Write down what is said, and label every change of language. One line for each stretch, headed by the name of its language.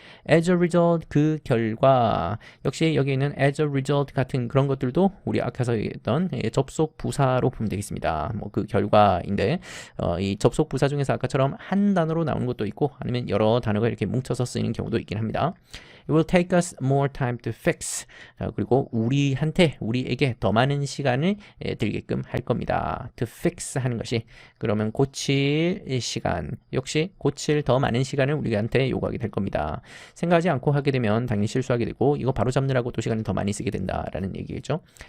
English: As a result,
Korean: 그 결과, 역시 여기 있는
English: as a result
Korean: 같은 그런 것들도 우리 아까서 얘기했던 접속 부사로 보면 되겠습니다. 뭐 그 결과인데 이 접속 부사 중에서 아까처럼 한 단어로 나오는 것도 있고 아니면 여러 단어가 이렇게 뭉쳐서 쓰이는 경우도 있긴 합니다.
English: It will take us more time to fix.
Korean: 그리고 우리에게 더 많은 시간을 들게끔 할 겁니다.
English: To fix
Korean: 하는 것이 그러면 고칠 시간, 역시 고칠 더 많은 시간을 우리한테 요구하게 될 겁니다. 생각하지 않고 하게 되면 당연히 실수하게 되고 이거 바로 잡느라고 또 시간을 더 많이 쓰게 된다라는 얘기겠죠.